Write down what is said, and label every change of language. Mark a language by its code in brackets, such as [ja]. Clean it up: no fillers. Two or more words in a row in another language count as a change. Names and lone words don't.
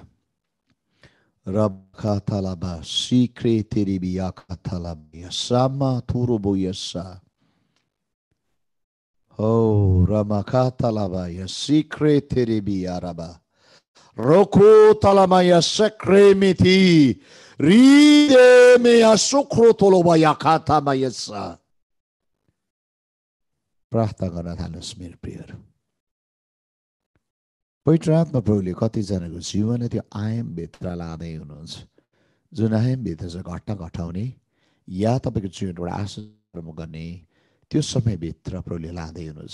[ne] रब खातालाबा सिक्रे तेरिबिया खातालाबा सामा थुरुबो यसा। Oh, Ramakatalabaya, Sikre Teribia Raba, Roko Talamaya Secremiti, Ride Mea Sukro Tolobaya Kata Mayasa. प्रार्थना गर्न थाल्नुहोस् मेरो प्रियहरू। पवित्र आत्मा प्रभुले कतिजनाको जीवन त्यो आयामभित्र लाँदै हुनुहुन्छ, जुन आयामभित्र चाहिँ घटना घटाउने या तपाईँको जीवनबाट आशिष गर्ने त्यो समयभित्र प्रभुले लाँदै हुनुहुन्छ।